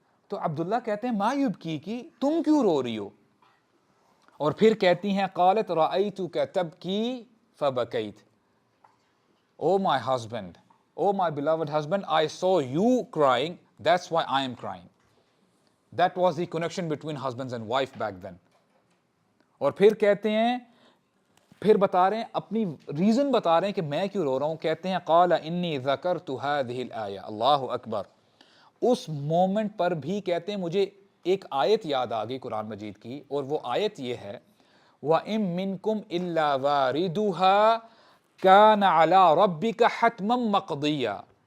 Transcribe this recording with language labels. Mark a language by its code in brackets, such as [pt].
[ur] تو عبداللہ کہتے ہیں [ar] ما یبکی, [ur] تم کیوں رو رہی ہو؟ اور پھر کہتی ہیں [ar] قالت رأیتک تبکی فبکیت, [en] Oh my husband, او مائی beloved husband, I saw you crying, that's why I am crying. That was the connection between husbands and wife back then. [ur] اور پھر کہتے ہیں, پھر بتا رہے ہیں, اپنی ریزن بتا رہے ہیں کہ میں کیوں رو رہا ہوں. کہتے ہیں [ar] قال انی ذکرت هذه الآیہ, [ur] اللہ اکبر. اس مومنٹ پر بھی کہتے ہیں مجھے ایک آیت یاد آ گئی قرآن مجید کی, اور وہ آیت یہ ہے [ar] وَإِن مِّنكُمْ إِلَّا وَارِدُهَا كَانَ عَلَىٰ رَبِّكَ حَتْمًا مَّقْضِيًّا.